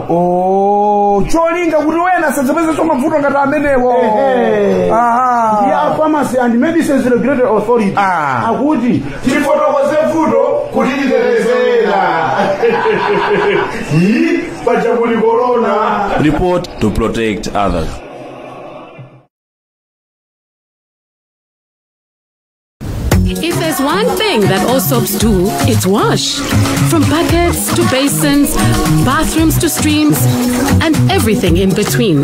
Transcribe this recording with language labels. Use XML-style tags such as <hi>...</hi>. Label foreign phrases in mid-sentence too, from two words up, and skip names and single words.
<ny>Cholinga kuti wena sadzapeze so mavuto ngati amenewo. Ndi Pharmacy and Medicines Regulatory Authority akuti tifotokoze vuto kuti titetezera. Pachakuli corona.</ny> <en>Report to protect others. If there's one thing that all soaps do, it's wash. From buckets to basins, bathrooms to streams, and everything in between.</en>